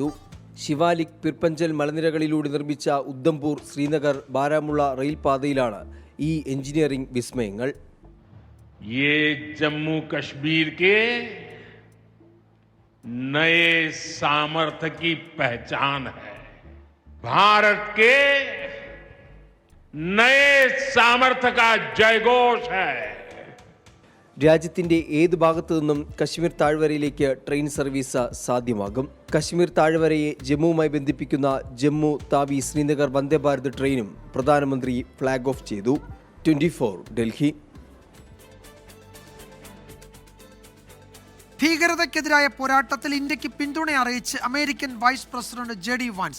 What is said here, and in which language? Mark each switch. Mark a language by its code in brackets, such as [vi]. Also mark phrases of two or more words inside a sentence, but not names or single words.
[ml] ശിവാലിക്, പിർപ്പഞ്ചൽ മലനിരകളിലൂടെ നിർമ്മിച്ച ഉദ്ധംപൂർ, ശ്രീനഗർ, ബാരാമുള്ള റെയിൽ പാതയിലാണ് ഈ എഞ്ചിനീയറിംഗ് വിസ്മയങ്ങൾ. [hi] ये जम्मू कश्मीर के नए सामर्थ्य की पहचान है। भारत के नए सामर्थ्य का जयघोष है। [ml] രാജ്യത്തിൻ്റെ ഏത് ഭാഗത്തു നിന്നും കശ്മീർ താഴ്വരയിലേക്ക് ട്രെയിൻ സർവീസ് സാധ്യമാകും. കശ്മീർ താഴ്വരയെ ജമ്മുവുമായി ബന്ധിപ്പിക്കുന്ന ജമ്മു താവി ശ്രീനഗർ വന്ദേ ഭാരത് ട്രെയിനും പ്രധാനമന്ത്രി [en] flag off [ml] ചെയ്തു. 24 ഡൽഹി. ഭീകരതയ്ക്കെതിരായ പോരാട്ടത്തിൽ ഇന്ത്യക്ക് പിന്തുണ അറിയിച്ച് അമേരിക്കൻ [en] vice president [ml] JD വാൻസ്.